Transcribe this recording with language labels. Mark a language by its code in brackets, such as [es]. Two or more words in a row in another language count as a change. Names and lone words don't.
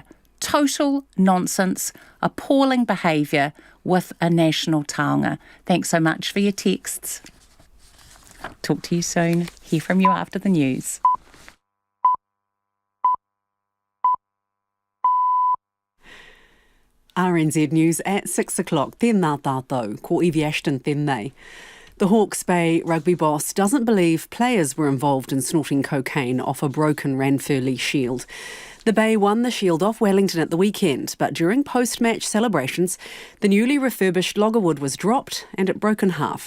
[en] Total nonsense, appalling behaviour with a national taonga. Thanks so much for your texts. Talk to you soon. Hear from you after the news. RNZ News at 6 o'clock. [mi] Tēnā tātou, ko Evie Ashton tēnei. [en] The Hawke's Bay rugby boss doesn't believe players were involved in snorting cocaine off a broken Ranfurly Shield. The Bay won the Shield off Wellington at the weekend, but during post-match celebrations, the newly refurbished loggerwood was dropped and it broke in half.